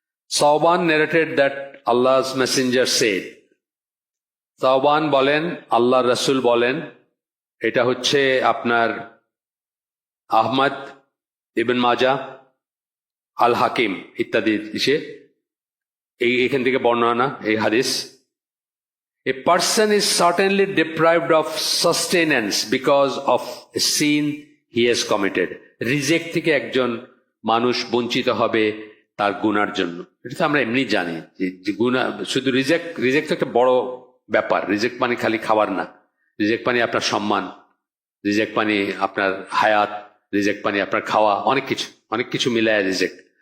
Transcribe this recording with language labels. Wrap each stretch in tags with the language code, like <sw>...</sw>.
<bn>সাওবান</bn> <en>narrated that Allah's messenger said,</en> <bn>সাওবান বলেন, আল্লাহ রসুল বলেন, এটা হচ্ছে আপনার আহমদ ইবন মাজা, আল হাকিম ইত্যাদি এখান থেকে বর্ণনা এই হাদিস।</bn> <en>A person is certainly deprived of sustenance because of a sin he has committed.</en> <bn>Reject থেকে একজন মানুষ বঞ্চিত হবে তার গুনার জন্য, এটা তো আমরা এমনি জানি যে গুনাহ, শুধু রিজেক্ট একটা বড় ব্যাপার। রিজেক্ট মানে খালি খাবার না, রিজেক্ট মানে আপনার সম্মান, রিজেক্ট মানে আপনার হায়াত, রিজেক্ট মানে আপনার খাওয়া, অনেক কিছু মিলায় রিজেক্ট।</bn>